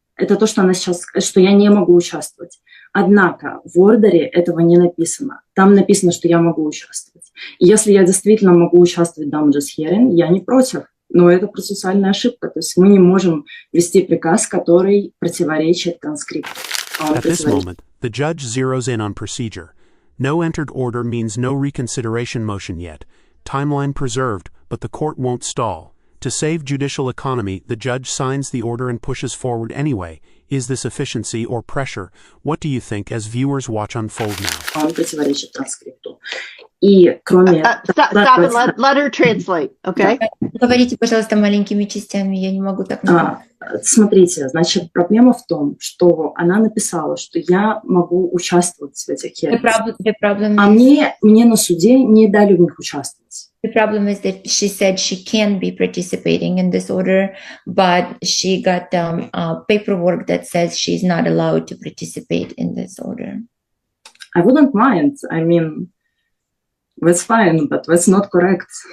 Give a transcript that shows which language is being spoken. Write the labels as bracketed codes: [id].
[ru] Это то, что она сейчас, что я не могу участвовать. Однако в ордере этого не написано. Там написано, что я могу участвовать. И если я действительно могу участвовать в [en] damages hearing, [ru] я не против. Но это процессуальная ошибка. То есть мы не можем вести приказ, который противоречит транскрипту. [en] At this moment, the judge zeroes in on procedure. No entered order means no reconsideration motion yet. Timeline preserved, but the court won't stall. To save judicial economy, the judge signs the order and pushes forward anyway. Is this efficiency or pressure? What do you think as viewers watch unfold now? [ru] Он противоречит транскрипту. И кроме... [en] Stop and let her translate, okay? [ru] Говорите, пожалуйста, маленькими частями, я не могу так. Смотрите, значит, проблема в том, что она написала, что я могу участвовать в этих hearings. А мне на суде не дали в них участвовать. [en] The problem is that she said she can be participating in this order, but she got paperwork that says she's not allowed to participate in this order. I wouldn't mind. I mean, that's fine, but that's not correct.